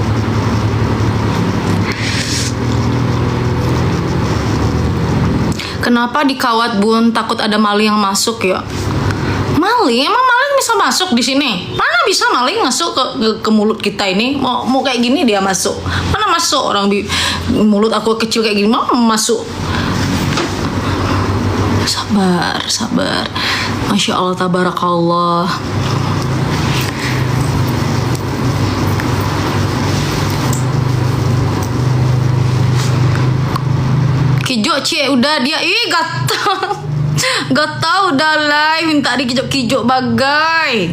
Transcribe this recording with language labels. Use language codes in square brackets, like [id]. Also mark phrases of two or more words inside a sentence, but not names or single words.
[id] Kenapa dikawat Bun? Takut ada maling yang masuk ya. Maling? Emang maling bisa masuk di sini? Mana bisa maling masuk ke mulut kita ini? Mau kayak gini dia masuk? Mana masuk orang di mulut aku kecil kayak gini? Mau masuk? Sabar. [ar] ما شاء الله، تبارك الله. [id] Kijo cie udah dia gak tau dah lah minta dikijok-kijok bagai.